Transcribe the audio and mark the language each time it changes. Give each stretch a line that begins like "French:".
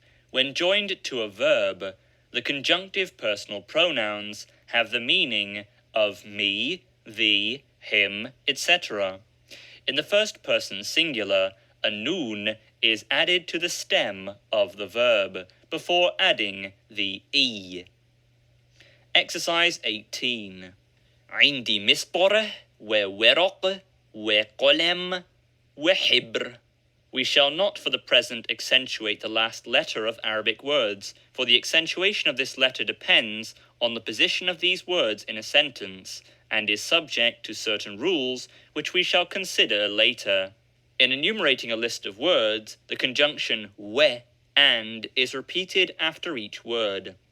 English: When joined to a verb, the conjunctive personal pronouns have the meaning of me, thee, him, etc. In the first person singular, a noon is added to the stem of the verb before adding the e. Exercise 18.
Arabic: عندي مسطرة وورق وقلم وحبر.
English: We shall not for the present accentuate the last letter of Arabic words, for the accentuation of this letter depends on the position of these words in a sentence, and is subject to certain rules which we shall consider later. In enumerating a list of words, the conjunction we and is repeated after each word.